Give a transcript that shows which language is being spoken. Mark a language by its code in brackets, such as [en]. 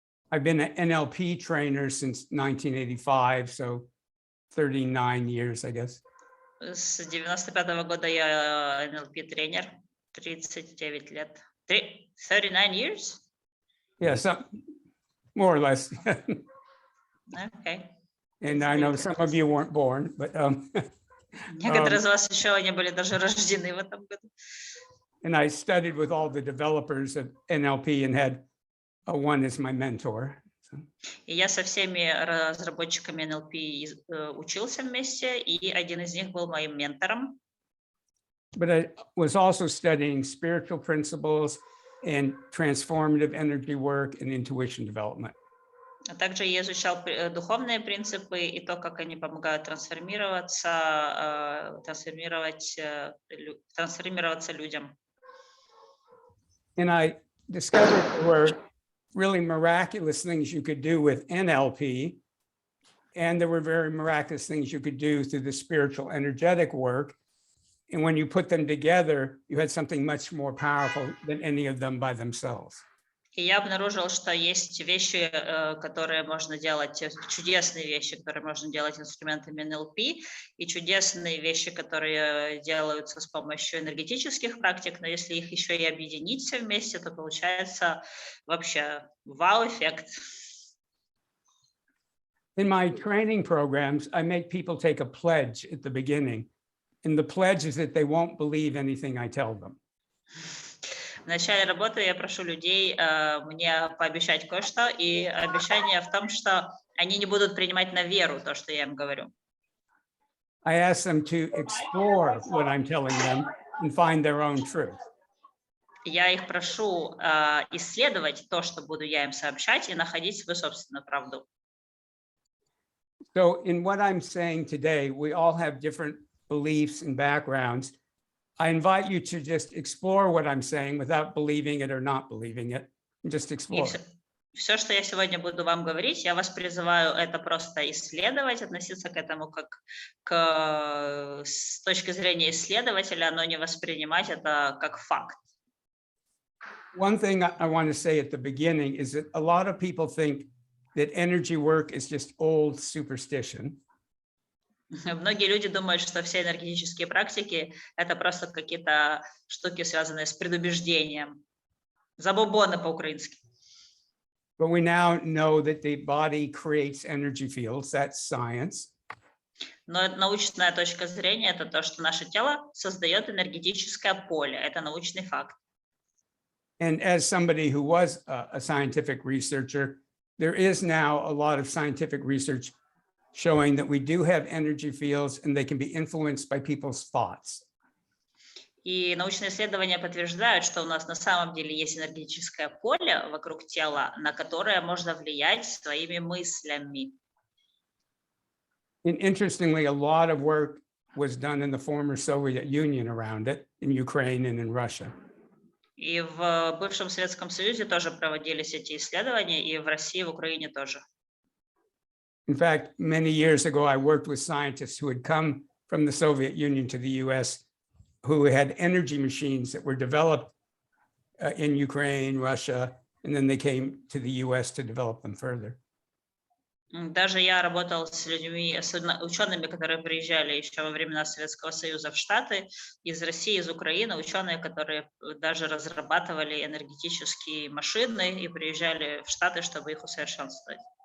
[en] I've been an NLP trainer since 1985, so 39 years, I guess. [ru] С 95-го года я NLP-тренер, 39 лет. [en] 39 years? Yeah, some more or less. Okay. And I know some of you weren't born, but [ru] Некоторые из вас еще не были даже рождены в этом году. [en] and I studied with all the developers of NLP and had one as my mentor. [ru] И я со всеми разработчиками NLP учился вместе, и один из них был моим ментором. [en] But I was also studying spiritual principles and transformative energy work and intuition development. [ru] А также я изучал духовные принципы и то, как они помогают трансформироваться людям. [en] And I discovered there were really miraculous things you could do with NLP, and there were very miraculous things you could do through the spiritual energetic work. And when you put them together, you had something much more powerful than any of them by themselves. [ru] И я обнаружил, что есть вещи, которые можно делать, чудесные вещи, которые можно делать инструментами NLP, и чудесные вещи, которые делаются с помощью энергетических практик, но если их еще и объединить все вместе, то получается вообще вау-эффект. [en] In my training programs, I make people take a pledge at the beginning. And the pledge is that they won't believe anything I tell them. [ru] В начале работы я прошу людей мне пообещать кое-что, и обещание в том, что они не будут принимать на веру то, что я им говорю. [en] I ask them to explore what I'm telling them and find their own truth. [ru] Я их прошу исследовать то, что буду я им сообщать, и находить свою собственную правду. [en] So in what I'm saying today, we all have different beliefs and backgrounds. I invite you to just explore what I'm saying without believing it or not believing it. Just explore. [ru] Все, что я сегодня буду вам говорить, я вас призываю это просто исследовать, относиться к этому как с точки зрения исследователя, но не воспринимать это как факт. [en] One thing I want to say at the beginning is that a lot of people think that energy work is just old superstition. [ru] Многие люди думают, что все энергетические практики — это просто какие-то штуки, связанные с предубеждением. Забобоны по-украински. [en] But we now know that the body creates energy fields. That's science. [ru] Но научная точка зрения — это то, что наше тело создает энергетическое поле. Это научный факт. [en] And as somebody who was a scientific researcher, there is now a lot of scientific research showing that we do have energy fields and they can be influenced by people's thoughts. [ru] И научные исследования подтверждают, что у нас на самом деле есть энергетическое поле вокруг тела, на которое можно влиять своими мыслями. [en] And interestingly, a lot of work was done in the former Soviet Union around it, in Ukraine and in Russia. [ru] И в бывшем Советском Союзе тоже проводились эти исследования, и в России, и в Украине тоже. [en] In fact, many years ago, I worked with scientists who had come from the Soviet Union to the US, who had energy machines that were developed in Ukraine, Russia, and then they came to the US to develop them further. [ru] Даже я работал с людьми, особенно учеными, которые приезжали еще во времена Советского Союза в Штаты, из России, из Украины, ученые, которые даже разрабатывали энергетические машины и приезжали в Штаты, чтобы их усовершенствовать.